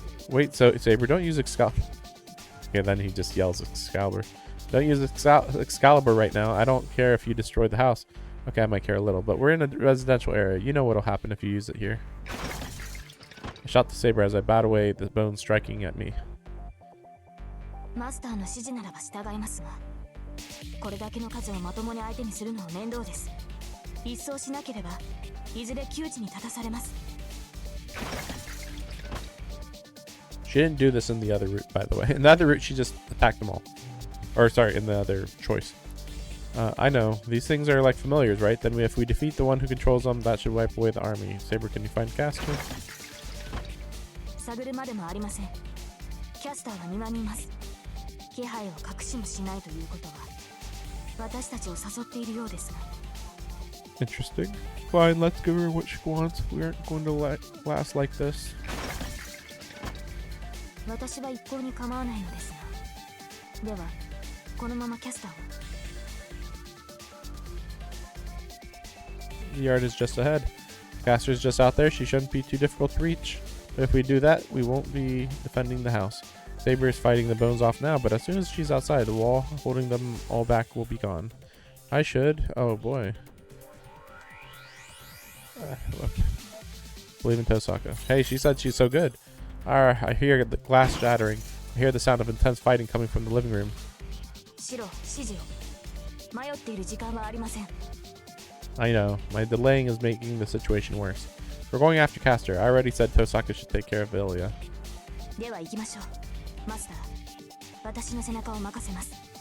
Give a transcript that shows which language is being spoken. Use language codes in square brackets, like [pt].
[en] Wait, so Saber, don't use Excalibur. Okay, then he just yells Excalibur. Don't use Excalibur right now. I don't care if you destroy the house. Okay, I might care a little, but we're in a residential area. You know what'll happen if you use it here. I shot the Saber as I bat away the bones striking at me. [ja] マスターの指示ならば従いますが、これだけの数をまともに相手にするのは面倒です。一掃しなければいずれ窮地に立たされます。 [en] She didn't do this in the other route, by the way. In the other route, she just attacked them all. Or, sorry, in the other choice. I know. These things are like familiars, right? Then if we defeat the one who controls them, that should wipe away the army. Saber, can you find Caster? [ja] 探るまでもありません。キャスターは庭にいます。気配を隠しもしないということは、私たちを誘っているようですが。 [en] Interesting. Fine, let's give her what she wants. We aren't going to last like this. [ja] 私は一向に構わないのですが。では、このままキャスターを。 [en] The yard is just ahead. Caster's just out there. She shouldn't be too difficult to reach. But if we do that, we won't be defending the house. Saber is fighting the bones off now, but as soon as she's outside, the wall holding them all back will be gone. I should. Oh boy. Look. Believe in Tosaka. Hey, she said she's so good. I hear the glass shattering. I hear the sound of intense fighting coming from the living room. [ja] 白、指示を。迷っている時間はありません。 [en] I know. My delaying is making the situation worse. We're going after Caster. I already said Tosaka should take care of Ilya. [ja] では行きましょう。マスター、私の背中を任せます。